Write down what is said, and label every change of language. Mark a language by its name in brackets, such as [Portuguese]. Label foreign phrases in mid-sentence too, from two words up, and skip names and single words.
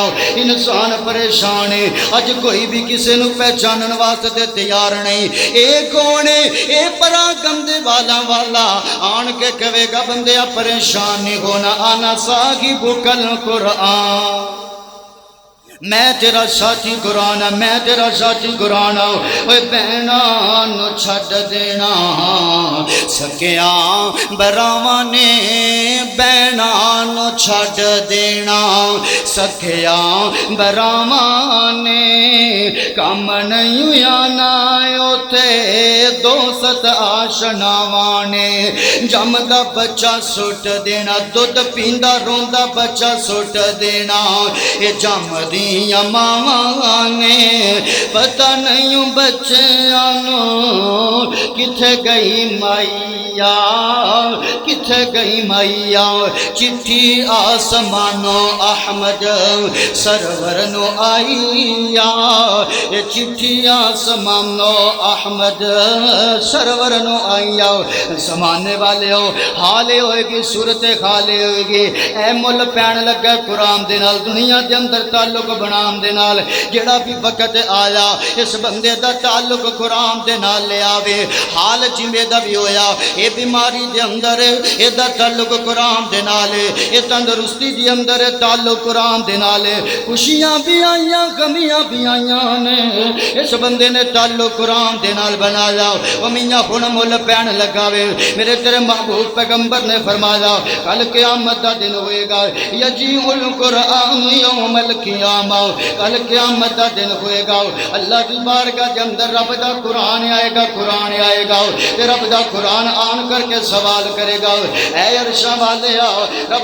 [Punjabi] انسان پریشان ہے، اج کوئی بھی کسی نو پہچانن واسطے تیار نہیں۔ اے کون ہے؟ اے پرا گندے والا آن کے کہے گا بندیا پریشان نہیں ہونا، آنا صاحب القرآن، میں تیرا ساتھی قرآن، میں تیرا ساتھی قرآن۔ اوے بہناں نو چھڈ دینا، سکیاں براواں نے بہناں نو چھڈ دینا، سکیاں براواں نے کم نہیں آنا اوتھے دوست آشناواں نے، جمدا بچہ سٹ دینا، دودھ پیندا روندا بچہ سٹ دینا، اے جمدی ماواں نے پتہ نہیں بچیاں نو کتھے گئی مائیا، کتھے گئی مائیا چٹھی آسمانوں احمد سرور نو آئیا چٹھی آسمانوں احمد سرور نو آئیا زمانے والے ہو حالے ہوئے گی صورت خالے ہوئے گی اے مل پین لگا قرآن دے نال دنیا دے اندر تعلق بنام دے نال جڑا بھی وقت آیا اس بندے دا تعلق قرآن دے نال لے آوے حال جمعے دا بھی ہویا اے بیماری دے اندر اے دا تعلق قرآن دے نال اے تندرستی دے اندر تعلق قرآن دے نال خوشیاں بھی آئیاں غمیاں بھی آئیاں نے اس بندے نے تعلق قرآن دے نال بنایا او میاں ہن مل پین لگاوے میرے تیرے محبوب پیغمبر نے فرمایا کل قیامت دا دن ہوئے گا [Arabic] یجیء القرآن یوم القیامہ [Punjabi] کل قیامت دا دن ہوئے گا [Urdu] اللہ کی بارگاہ کے اندر [Punjabi] رب دا قرآن آئے گا تے رب دا قرآن آن کر کے سوال کرے گا اے عرشاں والے رب